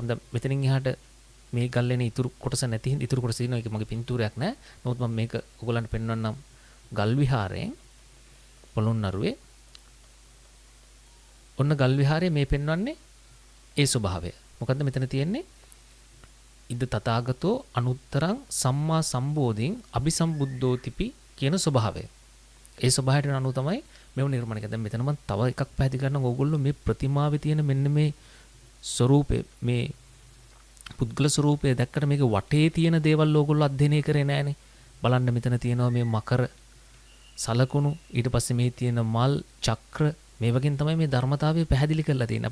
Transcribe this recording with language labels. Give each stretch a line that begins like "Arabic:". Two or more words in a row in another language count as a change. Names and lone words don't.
Sinhala: දැන් මෙතනින් එහාට මේ ගල්ලේනේ ඉතුරු කොටස නැති හින්දා ඉතුරු කොටස දිනනවා. ඒක මගේ පින්තූරයක් නෑ. නමුත් මම මේක ඔයගොල්ලන්ට පෙන්වන්නම්. ගල් විහාරයෙන් පොළොන්නරුවේ ඔන්න ගල් විහාරයේ මේ පෙන්වන්නේ ඒ ස්වභාවය. මොකද්ද මෙතන තියෙන්නේ?
Pali: ඉද තථාගතෝ අනුත්තරං සම්මා සම්බෝධින් අபிසම්බුද්ධෝ තිපි කියන ස්වභාවය.
Sinhala: ඒ ස්වභාවයට අනුව තමයි මේව නිර්මාණය කරන්නේ. දැන් මෙතන මම තව එකක් පැහැදිලි කරනවා. ඕගොල්ලෝ මේ ප්‍රතිමාවේ තියෙන මෙන්න මේ ස්වરૂපේ මේ පුද්ගල ස්වરૂපය දැක්කට මේක වටේ තියෙන දේවල් ඕගොල්ලෝ අධ්‍යයනය කරේ නැහනේ. බලන්න මෙතන තියෙනවා මේ මකර සලකුණු, ඊට පස්සේ මේ තියෙන මල් චක්‍ර මේ වගේ තමයි මේ ධර්මතාවය පැහැදිලි කරලා තියෙන්නේ.